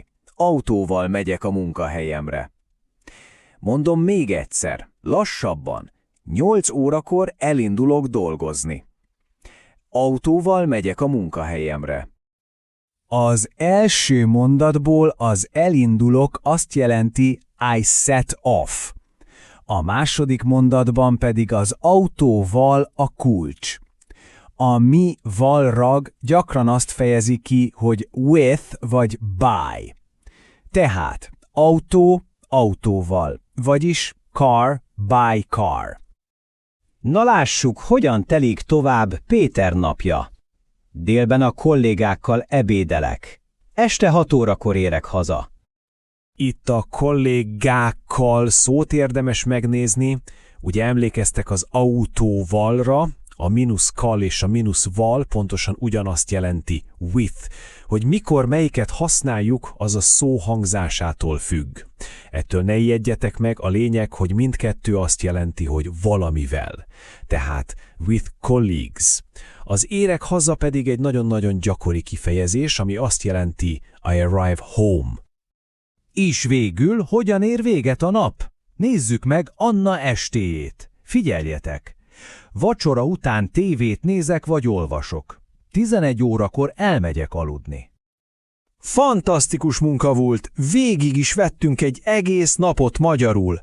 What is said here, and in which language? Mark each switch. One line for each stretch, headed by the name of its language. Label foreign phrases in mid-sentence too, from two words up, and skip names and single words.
Hungarian: Autóval megyek a munkahelyemre. Mondom még egyszer, lassabban. 8 órakor elindulok dolgozni. Autóval megyek a munkahelyemre. Az első mondatból az elindulok azt jelenti
English: I set off.
Hungarian: A második mondatban pedig az autóval a kulcs. A mi-val rag gyakran azt fejezi ki, hogy with vagy by. Tehát autó autóval, vagyis
English: car by car.
Hungarian: Na lássuk, hogyan telik tovább Péter napja. Délben a kollégákkal ebédelek. Este 6 órakor érek haza. Itt a kollégákkal szót érdemes megnézni, ugye emlékeztek az autóvalra, a -kal és a -val pontosan ugyanazt jelenti with, hogy mikor melyiket használjuk, az a szó hangzásától függ. Ettől ne ijedjetek meg, a lényeg, hogy mindkettő azt jelenti, hogy valamivel.
English: Tehát with colleagues.
Hungarian: Az érek haza pedig egy nagyon-nagyon gyakori kifejezés, ami azt jelenti
English: I arrive home.
Hungarian: És végül hogyan ér véget a nap? Nézzük meg Anna estéjét. Figyeljetek! Vacsora után tévét nézek vagy olvasok. 11 órakor elmegyek aludni. Fantasztikus munka volt, végig is vettünk egy egész napot magyarul.